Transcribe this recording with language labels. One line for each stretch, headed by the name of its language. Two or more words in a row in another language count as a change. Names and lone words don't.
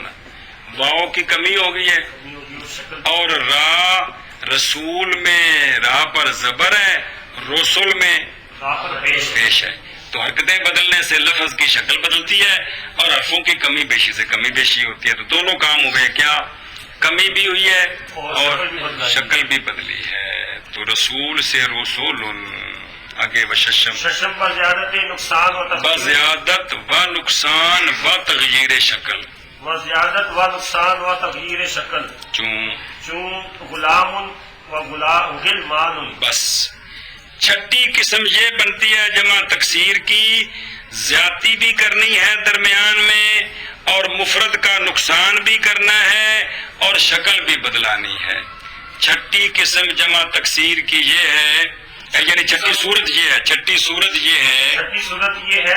Urdu: واؤ کی کمی ہو گئی ہے اور را رسول میں را پر زبر ہے, رسول میں پیش ہے. تو حرکتیں بدلنے سے لفظ کی شکل بدلتی ہے اور حرفوں کی کمی بیشی سے کمی بیشی ہوتی ہے. تو دونوں کام ہو گئے, کیا کمی بھی ہوئی ہے اور شکل بھی بدلی ہے. تو رسول سے رسول. آگے
Persian: ششم بزیادت نقصان بزیادت و نقصان و تغیر شکل. و زیادت و نقصان و تغییر شکل، چون غلام و غلمان.
Urdu: بس چھٹی قسم یہ بنتی ہے جمع تکسیر کی، زیادتی بھی کرنی ہے درمیان میں، اور مفرد کا نقصان بھی کرنا ہے، اور شکل بھی بدلانی ہے. چھٹی قسم جمع تکسیر کی یہ ہے، یعنی چھٹی صورت یہ ہے، چھٹی صورت یہ ہے